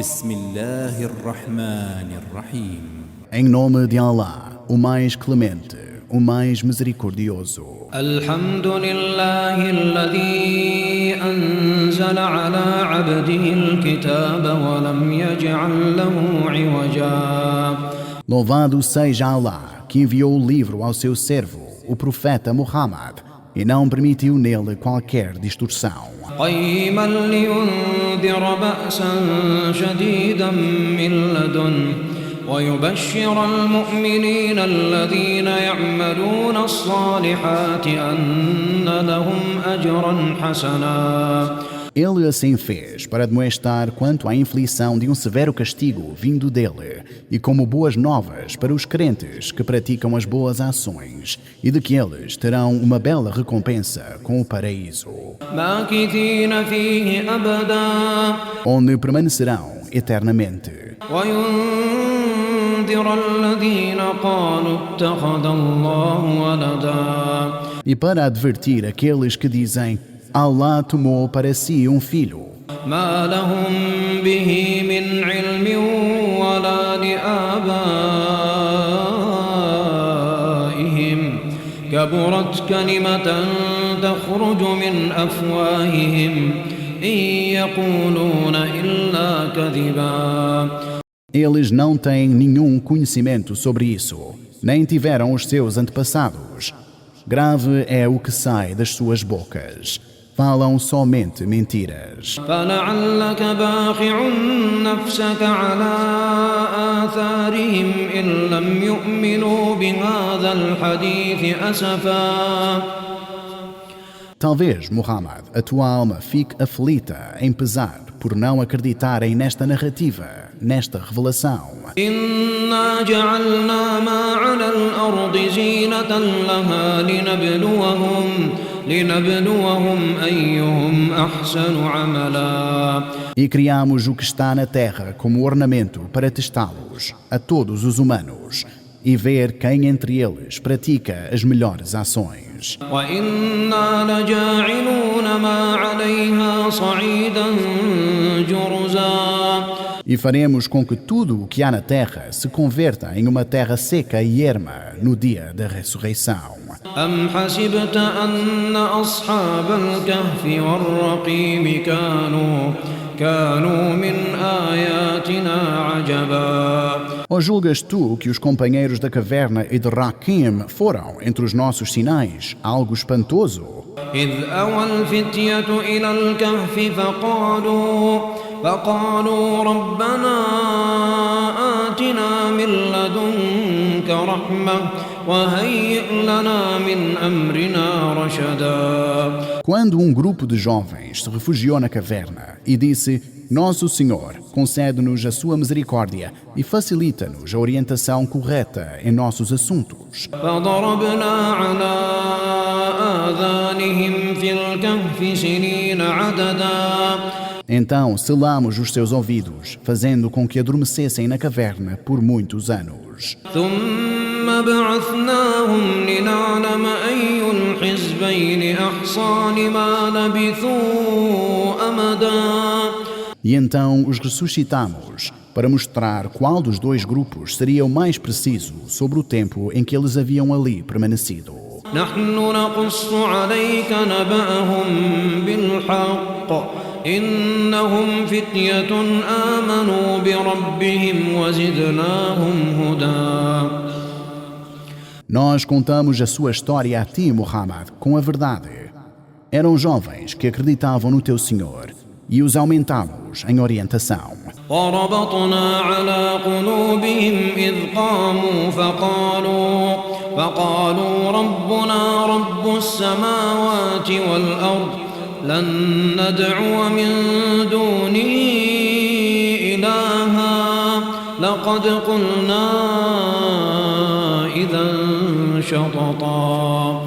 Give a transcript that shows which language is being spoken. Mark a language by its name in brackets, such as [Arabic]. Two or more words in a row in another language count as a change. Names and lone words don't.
[Arabic] بسم الله الرحمن الرحيم. [Portuguese] Em nome de Allah, o mais clemente, o mais misericordioso. [Arabic] الحمد لله الذي أنزل على عبده الكتاب ولم يجعل له عوجا. [Portuguese] Louvado seja Allah, que enviou o livro ao seu servo, o profeta Muhammad, e não permitiu nele qualquer distorção. [Arabic] قيما لينذر بأسا شديدا من لدنه ويبشر المؤمنين الذين يعملون الصالحات أن لهم أجرا حسنا. [Portuguese] Ele assim fez para demonstrar quanto à inflição de um severo castigo vindo dele e como boas novas para os crentes que praticam as boas ações e de que eles terão uma bela recompensa com o paraíso, [Arabic] ماكثين فيه أبدا [Portuguese] onde permanecerão eternamente. [Arabic] وينذر الذين قالوا اتخذ الله ولدا. [Portuguese] E para advertir aqueles que dizem Allah tomou para si um filho, [Arabic] ما لهم به من علم ولا لآبائهم كبرت كلمة تخرج من أفواههم إن يقولون إلا كذبا. [Portuguese] eles não têm nenhum conhecimento sobre isso, nem tiveram os seus antepassados. Grave é o que sai das suas bocas. Falam somente mentiras. [Arabic] فلعلك باخع نفسك على آثارهم إن لم يؤمنوا بهذا الحديث أسفا. [Portuguese] Talvez, Muhammad, a tua alma fique aflita em pesar por não acreditarem nesta narrativa, nesta revelação. [Arabic] إنا جعلنا ما على الأرض زينة لها لنبلوهم أيهم أحسن عملا. [Portuguese] E criamos o que está na terra como ornamento para testá-los, a todos os humanos, e ver quem entre eles pratica as melhores ações. [Arabic] وإنا لجاعلون ما عليها صعيدا جرزا. [Portuguese] E faremos com que tudo o que há na terra se converta em uma terra seca e erma no dia da ressurreição. [Arabic] أم حسبت أن أصحاب الكهف والرقيم كانوا من آياتنا عجبا. [Portuguese] Ou julgas tu que os companheiros da caverna e de Raquim foram, entre os nossos sinais, algo espantoso? [Arabic] إذ أوى الفتية إلى الكهف فقالوا ربنا آتنا من لدنك رحمة وهيئ لنا من أمرنا رشدا. [Portuguese] Quando um grupo de jovens se refugiou na caverna e disse: Nosso Senhor, concede-nos a sua misericórdia e facilita-nos a orientação correta em nossos assuntos. [Arabic] فضربنا على آذانهم في الكهف سنين عددا. [Portuguese] Então selamos os seus ouvidos, fazendo com que adormecessem na caverna por muitos anos. [Arabic] ثم بعثناهم لنعلم أي الحزبين أحصى لما لبثوا أمدا. [Portuguese] E então os ressuscitamos, para mostrar qual dos dois grupos seria o mais preciso sobre o tempo em que eles haviam ali permanecido. [Arabic] نحن نقص عليك نبأهم بالحق إنهم فتية آمنوا بربهم وزدناهم هدى. [Portuguese] Nós contamos a sua história a ti, Muhammad, com a verdade. Eram jovens que acreditavam no teu Senhor e os aumentamos em orientação. [Arabic] وربطنا على قلوبهم إذ قاموا فقالوا ربنا رب السماوات والأرض لن ندعو من دونه إلها لقد قلنا إذا شططا.